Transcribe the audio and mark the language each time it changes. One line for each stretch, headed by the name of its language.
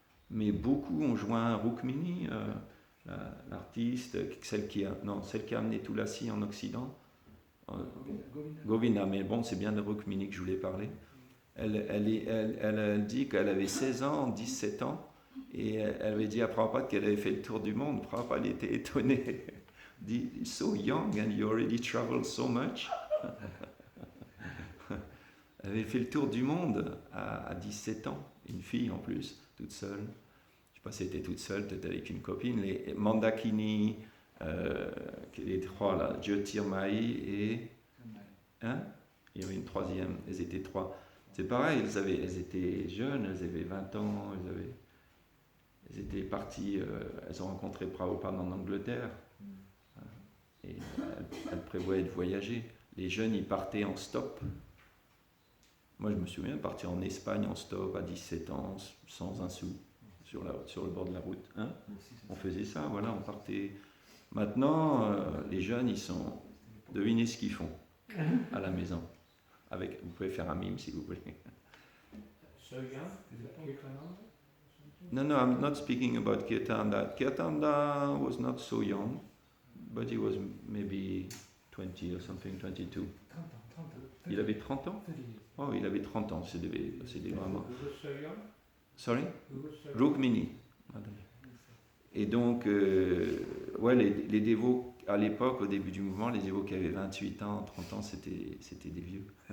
French: Mais beaucoup ont joint Rukmini, l'artiste, celle qui a amené Tulasi en Occident. Govinda, mais bon, c'est bien de Rukmini que je voulais parler. Elle dit qu'elle avait 16 ans, 17 ans, et elle avait dit à Prabhupada qu'elle avait fait le tour du monde. Prabhupada était étonné. Il dit,
English: so young and you already traveled so much.
French: Elle avait fait le tour du monde à 17 ans, une fille en plus, toute seule. Je ne sais pas si elle était toute seule, peut-être avec une copine. Les Mandakini, les trois là, Jyotirmai et... Hein, il y avait une troisième, elles étaient trois. C'est pareil, elles étaient jeunes, elles avaient 20 ans, elles étaient parties, elles ont rencontré Prabhupada en Angleterre. Et elles prévoyaient de voyager. Les jeunes, ils partaient en stop. Moi, je me souviens de partir en Espagne en stop à 17 ans, sans un sou, sur le bord de la route. Hein, on faisait ça, voilà, on partait. Maintenant, les jeunes, ils sont... Devinez ce qu'ils font à la maison. Vous pouvez faire un mime si vous voulez.
English: So young? Is it Kirtananda? No, I'm not speaking about Kirtanda. Kirtanda was not so young, but he was maybe 20 or something, 22.
French: Il avait 30 ans? Oh, il avait 30 ans, c'est des mamans.
English: Who was so young? Sorry? Who was so young? Rukmini.
French: Et donc, ouais, les dévots, à l'époque, au début du mouvement, les dévots qui avaient 28 ans, 30 ans, c'était des vieux.